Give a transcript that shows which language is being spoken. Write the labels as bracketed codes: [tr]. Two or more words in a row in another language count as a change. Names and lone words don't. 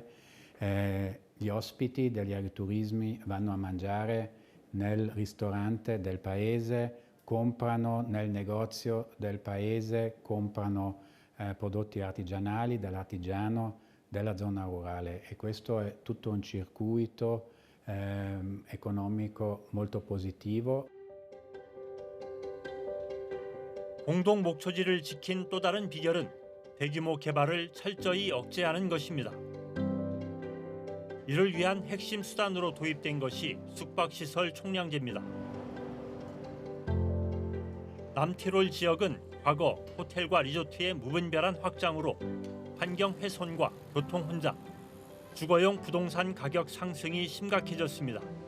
[it] Gli ospiti degli agriturismi vanno a mangiare nel ristorante del paese, comprano nel negozio del paese, comprano prodotti artigianali dell'artigiano della zona rurale e questo è tutto un circuito economico molto positivo. [ko] 공동 목초지를 지킨 또 다른 비결은 대규모 개발을 철저히 억제하는 것입니다. 이를 위한 핵심 수단으로 도입된 것이 숙박시설 총량제입니다. 남티롤 지역은 과거 호텔과 리조트의 무분별한 확장으로 환경 훼손과 교통 혼잡, 주거용 부동산 가격 상승이 심각해졌습니다.